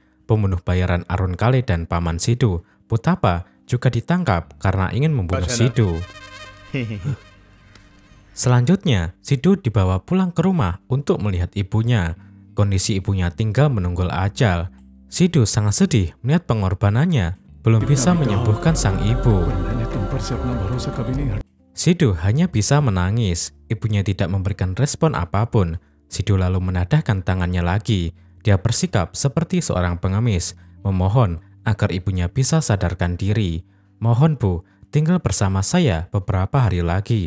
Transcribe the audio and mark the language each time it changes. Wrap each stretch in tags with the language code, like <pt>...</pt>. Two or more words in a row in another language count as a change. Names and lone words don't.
<id>Pembunuh bayaran Arun Kale dan paman Sidu, Putapa, juga ditangkap karena ingin membunuh Sidu. Selanjutnya, Sidu dibawa pulang ke rumah untuk melihat ibunya. Kondisi ibunya tinggal menunggul ajal. Sidu sangat sedih melihat pengorbanannya belum bisa menyembuhkan sang ibu.</id> <hi>मैंने तुम पर से अपना भरोसा कभी नहीं हटा।</hi> <id>Sidu hanya bisa menangis. Ibunya tidak memberikan respon apapun. Sidu lalu menadahkan tangannya lagi. Dia bersikap seperti seorang pengemis, memohon agar ibunya bisa sadarkan diri. "Mohon Bu, tinggal bersama saya beberapa hari lagi.</id>